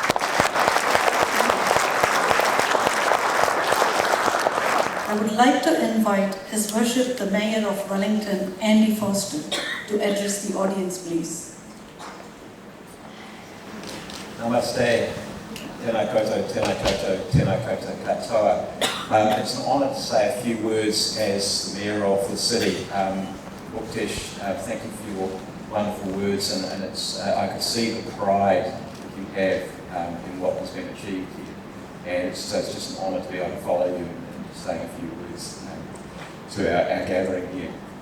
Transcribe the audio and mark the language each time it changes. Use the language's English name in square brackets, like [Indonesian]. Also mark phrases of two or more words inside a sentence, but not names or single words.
[English] I would like to invite His Worship the Mayor of Wellington, Andy Foster, to address the audience, please. Namaste, [Māori] tēnā koutou, tēnā koutou, tēnā koutou katoa. [English] It's an honour to say a few words as the Mayor of the city. Muktesh, thank you for your wonderful words, and it's, I could see the pride that you have in what has been achieved here. And it's just an honour to be able to follow you and saying a few words to our gathering here.